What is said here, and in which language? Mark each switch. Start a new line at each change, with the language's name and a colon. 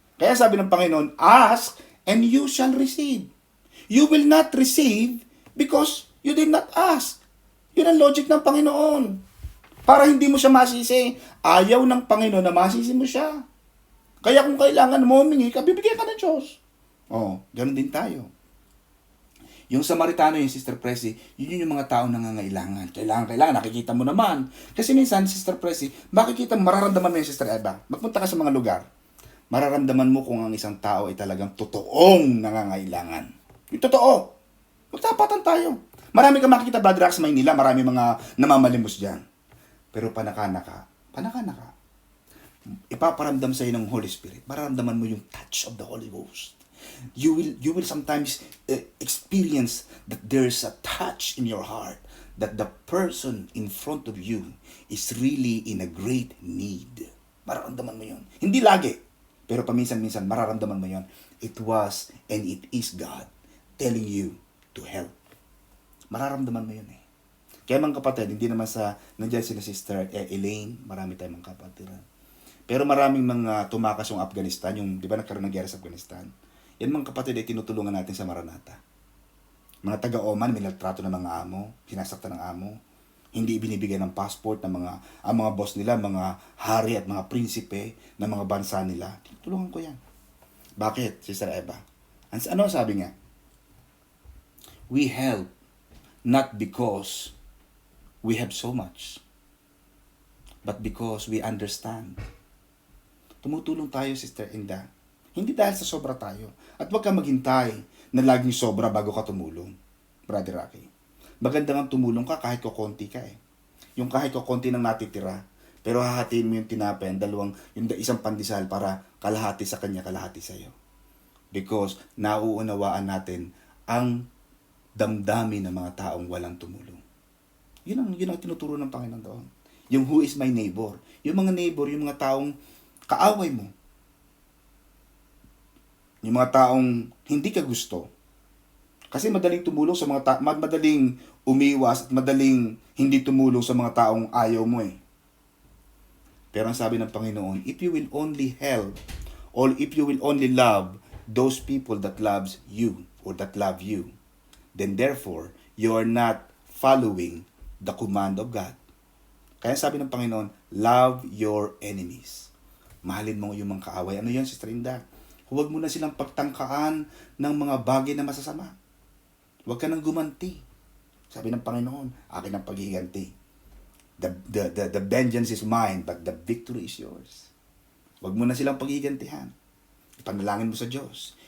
Filipino: Kaya sabi ng Panginoon,
English: ask and you shall receive. You will not receive because you did not ask.
Filipino: Yun ang logic ng Panginoon. Para hindi mo siya masisi. Ayaw ng Panginoon na masisi mo siya. Kaya kung kailangan mo humingi ka, bibigyan ka ng Diyos. Ganun din tayo. Yung Samaritano, yung Sister Presi, yun yung mga taong nangangailangan. Kailangan, nakikita mo naman. Kasi minsan, Sister Presi, mararamdaman mo yung Sister Eva. Magpunta ka sa mga lugar. Mararamdaman mo kung ang isang tao ay talagang totoong nangangailangan. Yung totoo. Magtapatan tayo. Marami kang makikita, Brother Rax, sa Maynila, marami mga namamalimos dyan. Pero panaka-naka, ipaparamdam sa iyo ng Holy Spirit. Mararamdaman mo yung
English: touch of the Holy Ghost. You will sometimes experience that there's a touch in your heart that the person in front of you is really in a great need.
Filipino: Mararamdaman mo yun. Hindi lagi, pero paminsan-minsan mararamdaman mo yun.
English: It was and it is God telling you to help.
Filipino: Mararamdaman mo yun eh. Kaya mga kapatid, hindi naman nandiyan sila Sister Elaine, marami tayong mga kapatid. Pero maraming mga tumakas yung Afghanistan, di ba nagkaroon ng gera sa Afghanistan? Yan mga kapatid ay tinutulungan natin sa Maranatha. Mga taga-Oman, minaltrato ng mga amo, sinasaktan ng amo, hindi binibigyan ng passport ng ang mga boss nila, mga hari at mga prinsipe ng mga bansa nila. Tinutulungan ko yan. Bakit, Sister Eva? Ano sabi niya?
English: We help not because we have so much, but because we understand.
Filipino: Tumutulong tayo, Sister Inda. Hindi dahil sa sobra tayo. At huwag kang maghintay na laging sobra bago ka tumulong, Brother Rocky. Maganda nga tumulong ka kahit kukunti ka eh. Yung kahit kukunti nang natitira, pero hahatiin mo yung tinapay, yung isang pandesal para kalahati sa kanya, kalahati sa iyo. Because nauunawaan natin ang damdamin ng mga taong walang tumulong. Yun ang tinuturo ng Panginoon doon. Yung
English: who is my neighbor.
Filipino: Yung mga neighbor, yung mga taong kaaway mo. Yung mga taong hindi ka gusto. Kasi madaling tumulong sa madaling umiwas at madaling hindi tumulong sa mga taong ayaw mo eh. Pero ang sabi ng Panginoon,
English: if you will only help or if you will only love those people that loves you or that love you, then therefore, you are not following the command of God.
Filipino: Kaya sabi ng Panginoon,
English: love your enemies.
Filipino: Mahalin mo yung mga kaaway. Ano yun, Sister Inda? Huwag mo na silang pagtangkaan ng mga bagay na masasama. Huwag ka nang gumanti. Sabi ng Panginoon, akin ang paghiganti.
English: The vengeance is mine, but the victory is yours.
Filipino: Huwag mo na silang paghigantihan. Ipanalangin mo sa Diyos.